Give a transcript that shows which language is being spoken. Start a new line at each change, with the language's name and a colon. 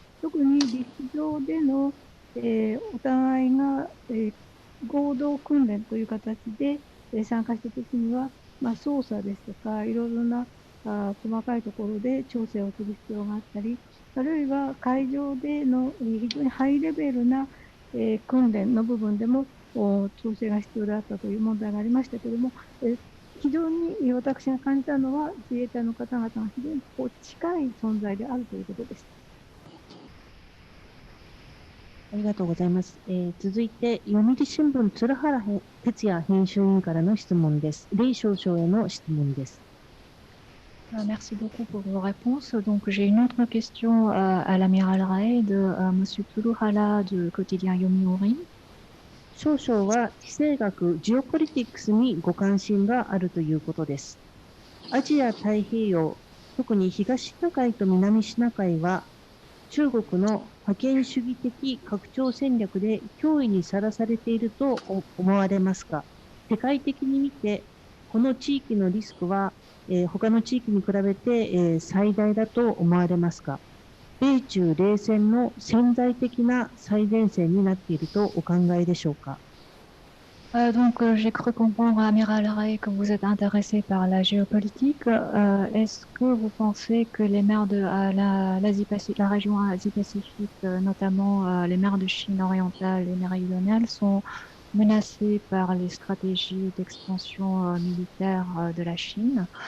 Japanese: 特に陸上でのお互いが合同訓練という形で参加したときには、操作ですとか、いろいろな細かいところで調整をする必要があったり、あるいは海上での非常にハイレベルな訓練の部分でも調整が必要であったという問題がありましたけれども、非常に私が感じたのは、自衛隊の方々が非常に近い存在であるということです。ありがとうございます。続いて、読売新聞鶴原哲也編集委員からの質問です。李少将への質問です。
French: Merci beaucoup pour vos réponses. Donc, j'ai une autre question à l'amiral Ray de Monsieur Tsuruhara du quotidien Yomiuri.
Japanese: 少将は地政学、ジオポリティクスにご関心があるということです。アジア太平洋、特に東シナ海と南シナ海は、中国の覇権主義的拡張戦略で脅威にさらされていると思われますか？世界的に見て、この地域のリスクは、他の地域に比べて、最大だと思われますか？米中冷戦の潜在的な最前線になっているとお考えでしょうか？
French: Donc, j'ai cru comprendre, Amiral Ray, que vous êtes intéressé par la géopolitique. Est-ce que vous pensez que les mers de la région Asie-Pacifique, notamment les mers de Chine orientale et méridionale, sont menacées par les stratégies d'expansion militaire de la Chine?